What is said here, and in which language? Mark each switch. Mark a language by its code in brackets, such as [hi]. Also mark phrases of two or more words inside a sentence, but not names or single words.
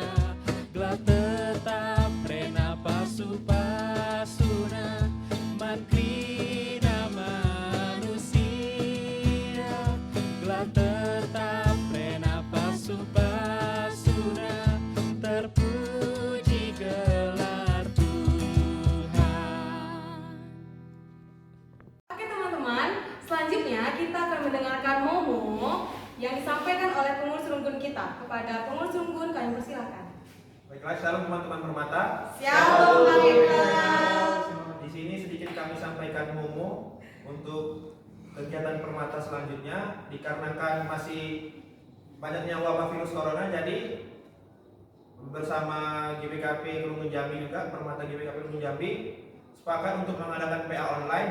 [btx] Gelah tetap rena pasu-pasuna, mankrina manusia. Gelah tetap rena pasu-pasuna, terpuji gelar Tuhan. [id] Oke teman-teman, selanjutnya kita akan mendengarkan momo yang disampaikan oleh pengurus rungkun kita. Kepada pengurus rungkun kami persilakan. Baiklah, shalom teman-teman permata. Shalom Kang Eka. Di sini sedikit kami sampaikan momo untuk kegiatan permata selanjutnya. Dikarenakan masih banyaknya wabah virus corona, jadi bersama GBKP Kelungkun Jambi juga, permata GBKP Kelungkun Jambi sepakat untuk mengadakan PA online.